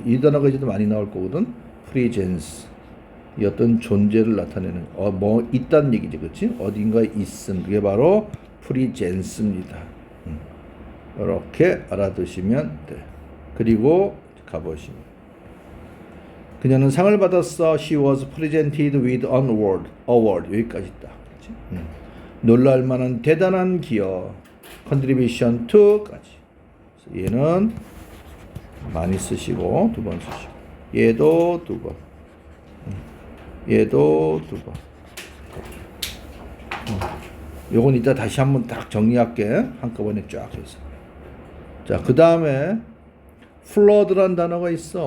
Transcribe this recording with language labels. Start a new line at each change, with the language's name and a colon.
Korean: 이 단어가 이제도 많이 나올 거거든. 프리젠스. 이 어떤 존재를 나타내는 뭐 있다는 얘기지, 그렇지? 어딘가에 있음. 그게 바로 프리젠스입니다. 이렇게 알아두시면 돼. 그리고 가보시면 그녀는 상을 받았어.
English: She was presented with an award.
Korean: 여기까지 있다. 그렇지? 놀랄만한 대단한 기여.
English: contribution to
Korean: 까지. 얘는 많이 쓰시고 두 번 쓰시고 얘도 두 번. 얘도 두 번. 요건 이따 다시 한번 딱 정리할게. 한꺼번에 쫙 해서. 자, 그 다음에 flood란 단어가 있어.